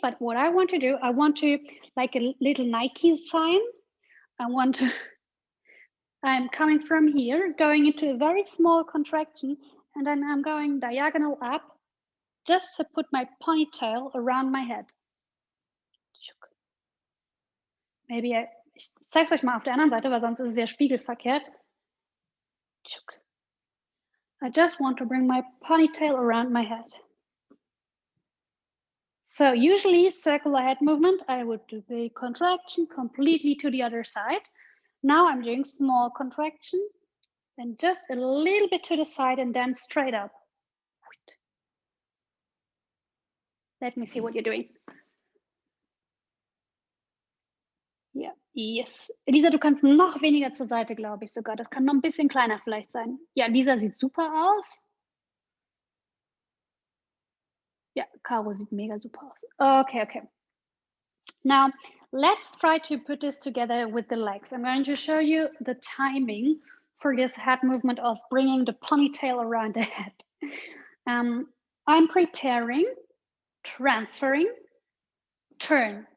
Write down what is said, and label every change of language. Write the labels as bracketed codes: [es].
[en] But what I want to do, I want to, like a little Nike sign, I'm coming from here, going into a very small contraction, and then I'm going diagonal up just to put my ponytail around my head. Maybe [de] ich zeige es euch mal auf der anderen Seite, weil sonst ist es sehr spiegelverkehrt. [en] I just want to bring my ponytail around my head. So usually circular head movement, I would do the contraction completely to the other side. Now I'm doing small contraction and just a little bit to the side and then straight up. Let me see what you're doing. Ja, yes. [de] Lisa, du kannst noch weniger zur Seite, glaube ich sogar. Das kann noch ein bisschen kleiner vielleicht sein. Ja, Lisa sieht super aus. Ja, Caro sieht mega super aus. Okay, okay. [en] Now, let's try to put this together with the legs. I'm going to show you the timing for this head movement of bringing the ponytail around the head. I'm preparing, transferring, turn.